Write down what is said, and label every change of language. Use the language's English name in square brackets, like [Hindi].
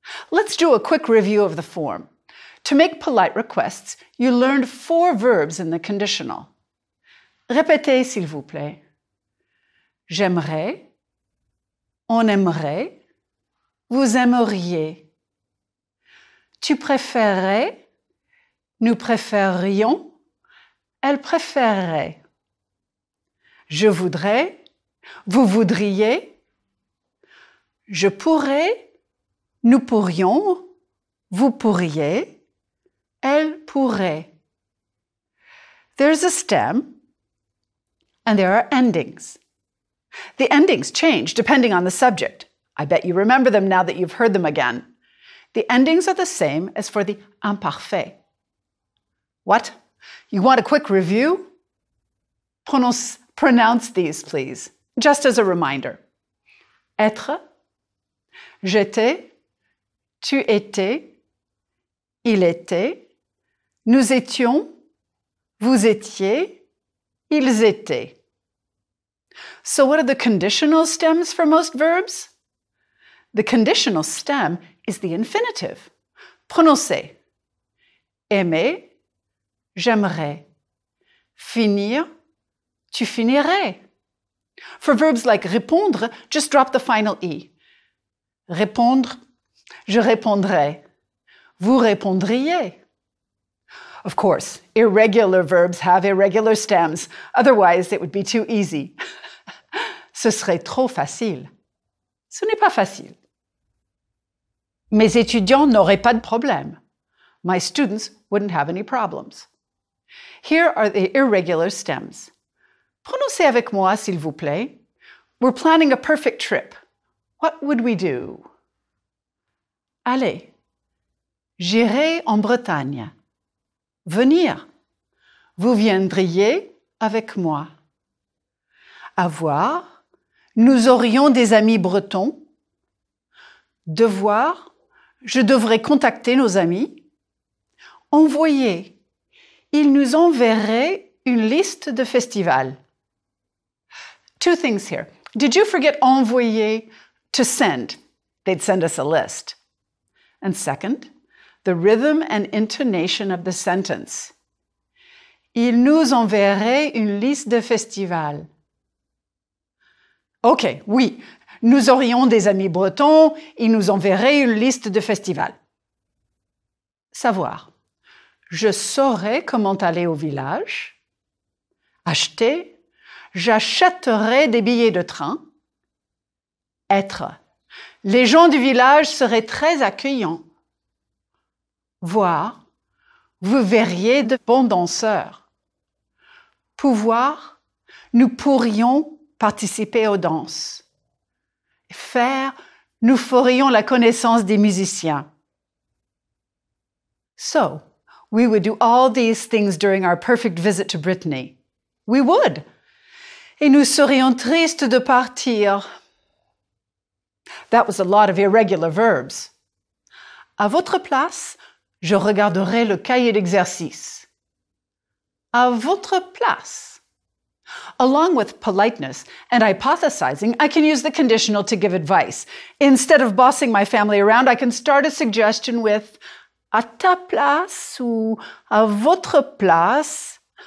[English] Let's do a quick review of the form. To make polite requests, you learned 4 verbs in the conditional. [French] Répétez, s'il vous plaît. J'aimerais, on aimerait, vous aimeriez. Tu préférerais, nous préférerions, elle préférerait. Je voudrais, vous voudriez. Je pourrais, nous pourrions, vous pourriez, elle pourrait. [English] There's a stem and there are endings. The endings change depending on the subject. I bet you remember them now that you've heard them again. The endings are the same as for the imparfait. What? You want a quick review? Pronounce these, please, just as a reminder. [French] Être, j'étais, tu étais, il était, nous étions, vous étiez, ils étaient. [English] So what are the conditional stems for most verbs? The conditional stem is the infinitive. [French] Prononcez. Aimer, j'aimerais. Finir, tu finirais. [English] For verbs like répondre, just drop the final E. [French] Répondre, je répondrai. Vous répondriez. [English] Of course, irregular verbs have irregular stems. Otherwise, it would be too easy. [French] Ce serait trop facile. Ce n'est pas facile. Mes étudiants n'auraient pas de problème. [English] My students wouldn't have any problems. Here are the irregular stems. [French] Prononcez avec moi, s'il vous plaît. [English] We're planning a perfect trip. What would we do? [French] Allez, j'irai en Bretagne. Venir. Vous viendriez avec moi. Avoir. Nous aurions des amis bretons. Devoir. Je devrais contacter nos amis. Envoyer. Ils nous enverraient une liste de festivals. [English] Two things here. Did you forget envoyer? To send. They'd send us a list. And second, the rhythm and intonation of the sentence. [French] Ils nous enverraient une liste de festivals. OK, oui, nous aurions des amis bretons, ils nous enverraient une liste de festivals. Savoir. Je saurais comment aller au village. Acheter. J'achèterai des billets de train. Être. Les gens du village seraient très accueillants. Voir. Vous verriez de bons danseurs. Pouvoir. Nous pourrions participer aux danses. Faire. Nous ferions la connaissance des musiciens. [English] So, we would do all these things during our perfect visit to Brittany. We would. [French] Et nous serions tristes de partir. [English] That was a lot of irregular verbs. [French] À votre place, je regarderai le cahier d'exercice. À votre place. [English] Along with politeness and hypothesizing, I can use the conditional to give advice. Instead of bossing my family around, I can start a suggestion with [French] à ta place ou à votre place.